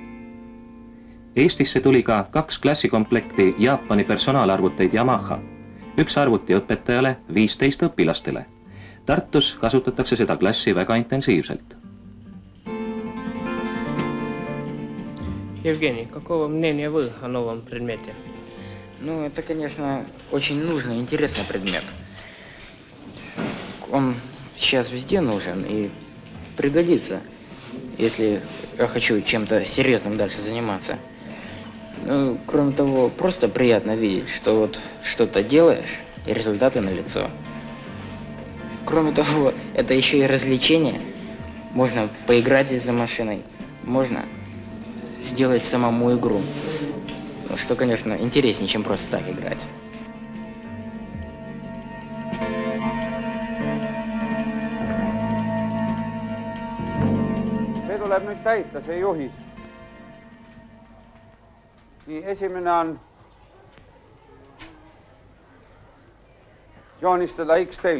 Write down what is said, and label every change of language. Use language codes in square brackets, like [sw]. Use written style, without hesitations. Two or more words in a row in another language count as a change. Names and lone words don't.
[et] Eestisse tuli ka 2 klassikomplekti Jaapani personaalarvuteid Yamaha. üks arvuti õpetajale, 15 õpilastele. Tartus kasutatakse seda klassi väga intensiivselt. [ru] Евгений, какого мнения вы о новом предмете? Ну, это, конечно, очень нужный, интересный предмет. Он сейчас везде нужен и пригодится, если я хочу чем-то серьезным дальше заниматься. Ну, кроме того, просто приятно видеть, что вот что-то делаешь, и результаты налицо. Кроме того, это еще и развлечение. Можно поиграть за машиной, можно сделать самому игру. Ну, что, конечно, интереснее, чем просто так играть. [et] See tuleb nüüd täita, see juhis. Nii, esimene on joonistada X-telg.